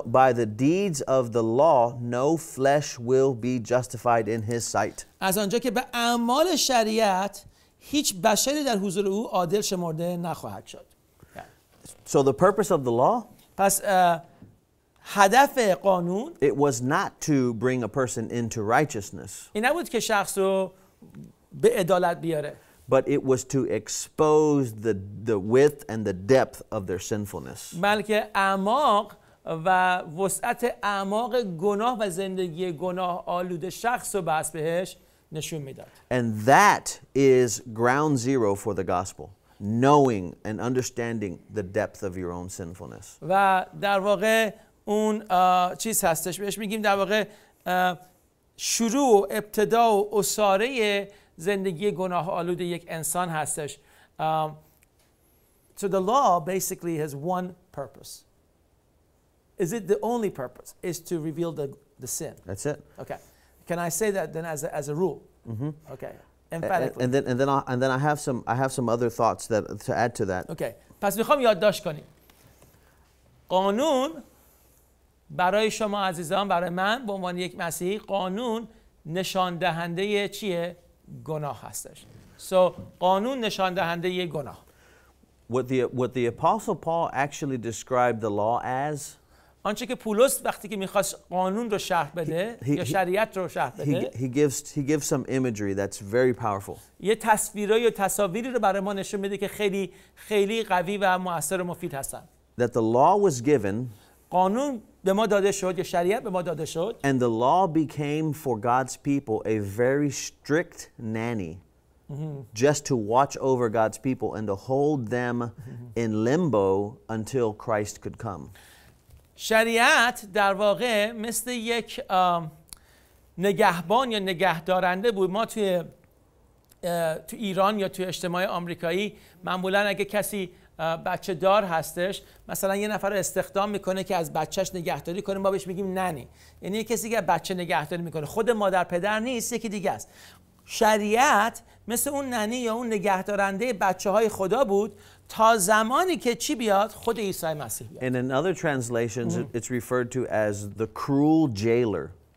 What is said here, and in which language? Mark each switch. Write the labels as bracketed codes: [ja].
[en] By the deeds of the law no flesh will be justified in his sight. [fa] از آنجا که به اعمال شریعت هیچ بشری در حضور او عادل شمرده نخواهد شد. [en] So the purpose of the law, [fa] پس هدف قانون [en] it was not to bring a person into righteousness. [fa] این نبود که شخص رو به عدالت بیاره. [en] But it was to expose the width and the depth of their sinfulness. [fa] بلکه اعماق و وسعت اعماق گناه و زندگی گناه آلوده شخص رو بس بهش نشون میداد. [en] And that is ground zero for the gospel. Knowing and understanding the depth of your own sinfulness. [fa] و در واقع اون چیز هستش بهش میگیم در واقع شروع ابتدا و اساره زندگی گناه آلود یک انسان هستش. [en] So the law basically has one purpose. Is it the only purpose? Is to reveal the sin. That's it. Okay. Can I say that then as a rule? Mm-hmm. Okay. Emphatically. And then I have some other thoughts that to add to that. [fa] Okay. پس میخوام یادداشت کنیم. قانون برای شما عزیزان، برای من به عنوان یک مسیحی، قانون نشان دهنده چیه؟ گناه هستش. So قانون نشان دهنده گناه. [en] What the apostle Paul actually described the law as, [fa] آنچه که پولس وقتی که میخواست قانون رو شرح بده یا شریعت رو شرح بده، [en] he gives some imagery that's very powerful. [fa] یه تصویرای یا تصاویری رو برای ما نشون میده که خیلی خیلی قوی و مؤثر و مفید هستن. [en] That the law was given, [fa] قانون به ما داده شد یا شریعت به ما داده شد. [en] And the law became for God's people a very strict nanny, just to watch over God's people and to hold them in limbo until Christ could come. [fa] شریعت در واقع مثل یک نگهبان یا نگهدارنده بود. ما توی تو ایران یا تو اجتماع آمریکایی معمولا اگه کسی بچه دار هستش، مثلا یه نفر رو استخدام میکنه که از بچهش نگهداری کنه، ما بهش میگیم ننی. یعنی یه کسی که بچه نگهداری میکنه، خود مادر پدر نیست، یکی دیگه است. شریعت مثل اون ننی یا اون نگهدارنده بچه های خدا بود تا زمانی که چی بیاد؟ خود عیسی مسیح بیاد. [en] And in other translations, it's referred to as the cruel jailer.